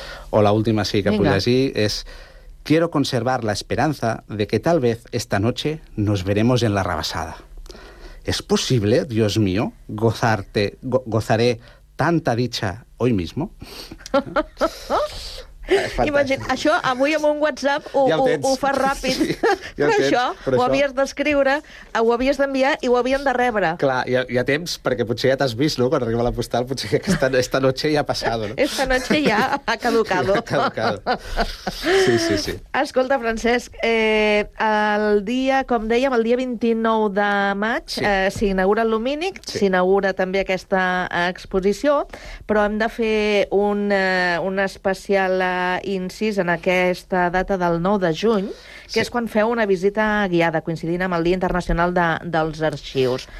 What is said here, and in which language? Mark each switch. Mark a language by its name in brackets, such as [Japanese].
[Catalan] O l'última, sí, que puc llegir, és: [Spanish] quiero conservar la esperanza de que tal vez esta noche nos veremos en la rebasada. ¿Es posible, Dios mío, gozaré tanta dicha hoy mismo? [Catalan] Imagina, això avui amb un WhatsApp ho fa ràpid. Sí, ja però això ho havies d'escriure, ho havies d'enviar i ho havien de rebre. Clar, hi ha temps, perquè potser ja t'has vist, no?, quan arriba la postal, potser que [Spanish] esta noche [Catalan] ja [Spanish] ha pasado. [Catalan] No? [Spanish] Esta noche [Catalan] ja ha caducado. Sí. Escolta, Francesc, el dia, com dèiem, el dia 29 de maig s'inaugura Lumínic, s'inaugura també aquesta exposició, però hem de fer un especial incís en aquesta data del 9 de juny, que és quan feu una visita guiada, coincidint amb el Dia Internacional dels Arxius.